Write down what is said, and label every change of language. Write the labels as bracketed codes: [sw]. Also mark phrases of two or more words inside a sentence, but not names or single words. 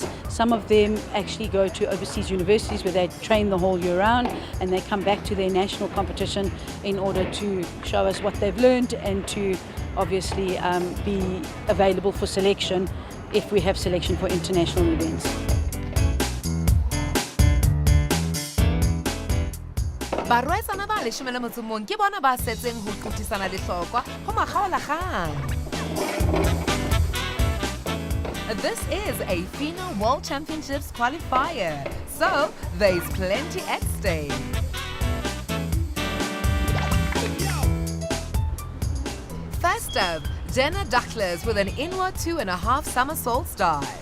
[en] Some of them actually go to overseas universities where they train the whole year round, and they come back to their national competition in order to show us what they've learned and to obviously be available for selection if we have selection for international events. [st] Barwetsana ba leshome le motso mong ke bona ba setseng ho qotisana dihlokwa ho makgaolakgang. [en] This is a FINA World Championships qualifier, so there's plenty at stake. First up, Jenna Ducklers with an inward 2.5 somersaults dive.